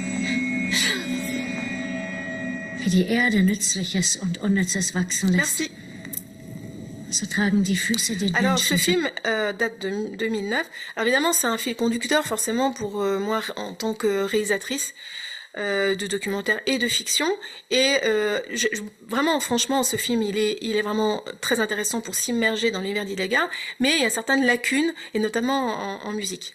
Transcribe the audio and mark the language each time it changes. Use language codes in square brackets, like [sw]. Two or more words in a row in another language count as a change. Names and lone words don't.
[de] Wie die Erde Nützliches und Unnützes wachsen lässt. [fr] Merci. [de] So tragen die Füße den [fr] Alors, ce [de] Menschen. [fr] film date de 2009. Alors, évidemment, c'est un fil conducteur, forcément, pour moi, en tant que réalisatrice de documentaire et de fiction. Et vraiment, franchement, ce film, il est vraiment très intéressant pour s'immerger dans l'univers d'Hildegard, mais il y a certaines lacunes, et notamment en musique.